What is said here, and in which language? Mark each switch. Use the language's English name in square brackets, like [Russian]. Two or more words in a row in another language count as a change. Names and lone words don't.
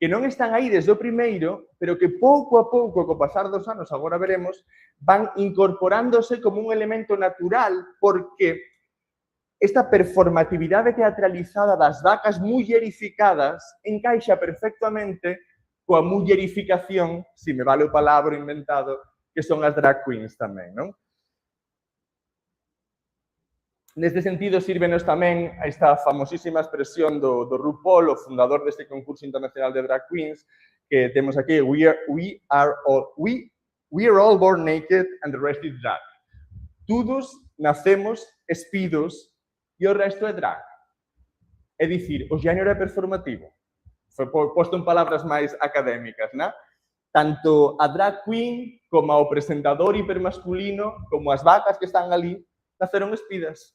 [Galician] non están aí desde o primeiro, pero que pouco a pouco, co pasar dos anos, agora veremos, van incorporándose como un elemento natural, porque esta performatividade teatralizada das vacas mullerificadas encaixa perfectamente coa mullerificación, se me vale o palabra inventado, que son as [English] drag queens [Galician] tamén, non? Neste sentido, sírvenos tamén esta famosísima expresión do RuPaul, o fundador deste concurso internacional de [English] drag queens, [Galician] que temos aquí, [English] we are all born naked and the rest is drag. [Galician] Todos nacemos espidos e o resto é drag. É dicir, o xénero é performativo. Foi posto en palabras máis académicas, non? Tanto a drag queen como o presentador hipermasculino, como as vacas que están ali, naceron espidas.